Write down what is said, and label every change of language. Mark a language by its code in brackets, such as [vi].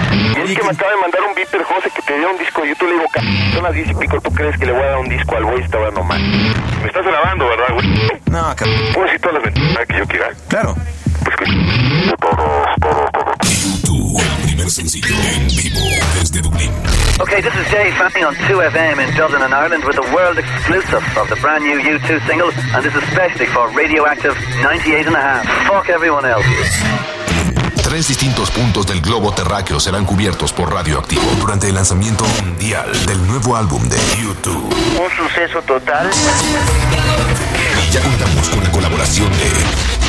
[es] Y es que me acaba de mandar un beeper, José, que te diera un disco de YouTube. Le digo, son las 10 y pico. ¿Tú crees que le voy a dar un disco al güey? Está hablando mal. Me estás grabando, ¿verdad, güey? No, cabrón. ¿Puedo decir todas las ventanas que yo quiera? Claro. Pues que... Todos. YouTube, el primer sencillo en vivo desde Dublín. [en] Okay, this is Dave Fanning on 2FM in Dublin and Ireland with a world exclusive of the brand new U2 single, and this is especially for Radioactive 98.5. Fuck everyone else. [es] Tres distintos puntos del globo terráqueo serán cubiertos por Radioactivo durante el lanzamiento mundial del nuevo álbum de U2. Un suceso total. Y ya contamos con la colaboración de